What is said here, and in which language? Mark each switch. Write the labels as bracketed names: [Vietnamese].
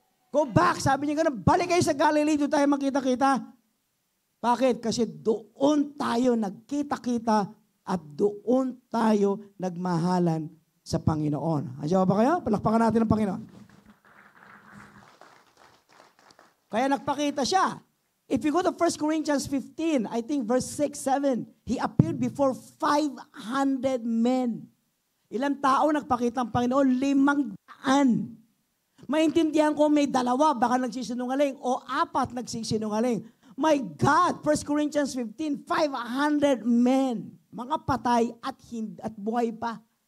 [English] Go back. [Filipino] Sabi niya gano'n, balik kayo sa Galilee, doon tayo magkita-kita. Bakit? Kasi doon tayo nagkita-kita at doon tayo nagmahalan sa Panginoon. Andiyan ba kayo? Palakpakan natin ang Panginoon. Kaya nagpakita siya. [English] If you go to 1 Corinthians 15, I think verse 6, 7, He appeared before 500 men. [Filipino] Ilang tao nagpakita ang Panginoon? 500. Maintindihan ko may 2, baka nagsisinungaling, o 4 nagsisinungaling. [English] My God, 1 Corinthians 15, 500 men, [Filipino] mga patay at buhay pa.